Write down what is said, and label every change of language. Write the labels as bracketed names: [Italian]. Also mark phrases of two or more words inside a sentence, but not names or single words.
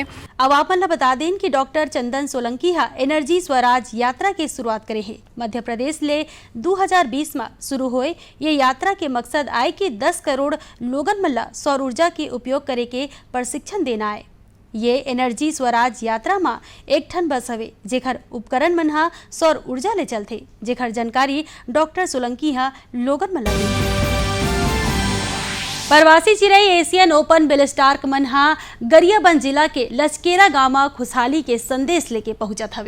[Chhattisgarhi] अब आप मन बता दें कि डॉक्टर चंदन सोलंकी हा एनर्जी स्वराज यात्रा के शुरुआत करे है। मध्य प्रदेश ले 2020 में शुरू हुए ये यात्रा के मकसद आए कि 10 करोड़ लोगन मन ला सौर ऊर्जा के उपयोग करे के प्रशिक्षण देना है। ये एनर्जी स्वराज यात्रा में एक ठन बस हवे जेखर उपकरण मन हा सौर ऊर्जा ले चलथे, जेखर जानकारी डॉक्टर सोलंकी हा लोगन मन ला दी। प्रवासी चिरई एशियन ओपन बेलस्टार्क मन हा गरियाबंद जिला के लचकेरा गांव में खुशहाली के संदेश लेके पहुंचत हवे।